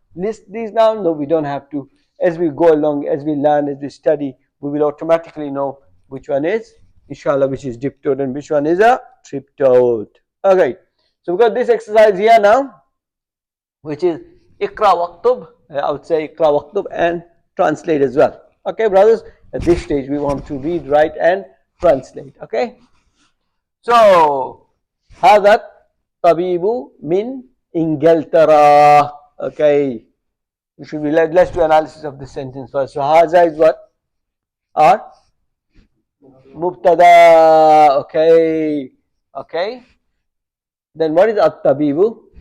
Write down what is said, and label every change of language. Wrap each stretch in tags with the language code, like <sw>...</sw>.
<en>No, we don't have to. As we go along, as we learn, as we study, we will automatically know which one is, inshallah, which is diptoed and which one is a triptoed. Okay, so we've got this exercise here now, which is Ikra Waqtub. I would say Ikra Waqtub and translate as well. Okay, brothers, at this stage we want to read, write and translate. Okay, so</en> <ar>هذا الطبيب من إنجلترا.</ar> <en>Okay, we should be let's do analysis of the sentence first. So هذا is what? Our Mubtada. Okay, okay. Then what is الطبيب?</en>